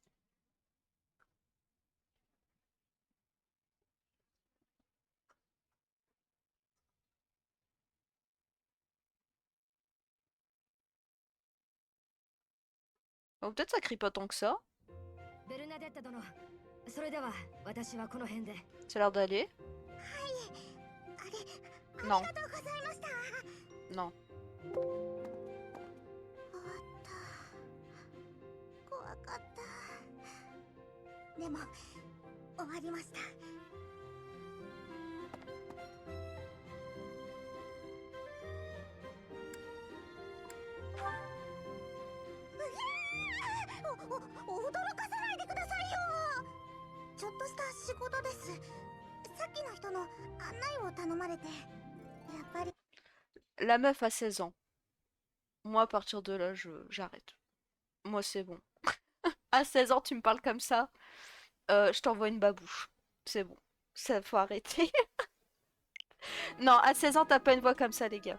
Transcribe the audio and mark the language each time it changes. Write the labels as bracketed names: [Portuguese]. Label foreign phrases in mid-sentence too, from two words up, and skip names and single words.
[French] Oh, peut-être ça crie pas tant que ça. Ça a l'air d'aller. Non. Non. [Japanese] 怖かったでも終わりました驚かさないでくださいよちょっとした仕事ですさっきの人の案内を頼まれてやっぱり [French] La meuf a 16 ans. Moi, à partir de là, j'arrête. Moi, c'est bon. À 16 ans, tu me parles comme ça, je t'envoie une babouche. C'est bon. Ça, faut arrêter. Non, à 16 ans, t'as pas une voix comme ça, les gars.